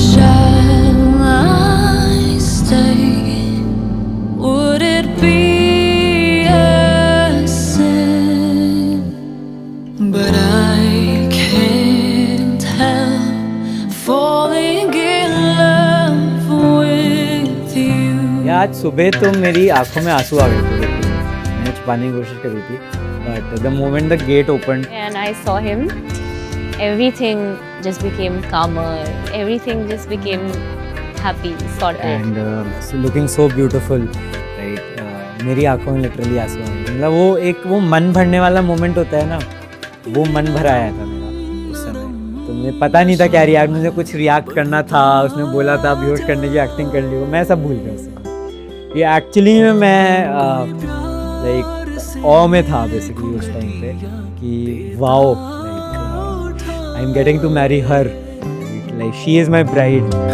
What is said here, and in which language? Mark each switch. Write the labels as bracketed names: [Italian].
[English] Shall I stay? Would it be a sin? But I can't help falling in love with you. [Hindi] आज सुबह तो मेरी आंखों में आंसू आ गए थे. मैंने छुपाने की कोशिश करी थी, [English] but the moment the gate opened And I saw him, everything just became calmer. Everything just became happy, sorted. and looking so beautiful, right? [Hindi] मेरी आंखों में लिटरली आंसू आ गए. मतलब वो मन भरने वाला मोमेंट होता है ना, वो मन भर आया था मेरा उस समय. तो मुझे पता नहीं था क्या रिएक्ट, मुझे कुछ रिएक्ट करना था. उसने बोला था बेहोश करने की एक्टिंग कर ली, वो मैं सब भूल गया उससे. ये एक्चुअली में मैं लाइक ऑ में था बेसिकली उस टाइम पे कि [English] Wow, like I am getting to marry her, like she is my bride.